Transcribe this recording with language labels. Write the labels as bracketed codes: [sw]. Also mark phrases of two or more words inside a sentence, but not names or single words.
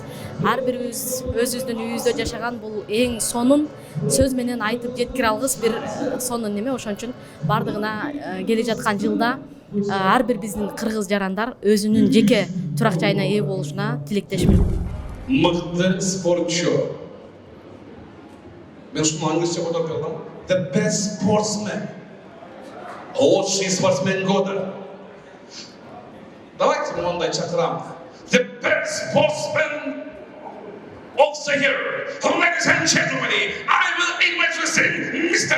[ky] Ар бирибиз өзүбүздүн үйүбүздө жашаган бул эң сонун сөз менен айтып жеткире алгыс бир сонун неме. Ошон үчүн бардыгына келе жаткан жылда ар бир биздин кыргыз жарандар өзүнүн жеке турак жайына ээ болушуна тилектешмин. Мыкты спортчу. Мен ушуну англисче которуп бердим. [en] The best sportsman. [ru] Лучший спортсмен года. Давайте мы [ky] мындай чакырам. [en] The best sportsman of the year. Ladies and gentlemen, I will introduce Mr.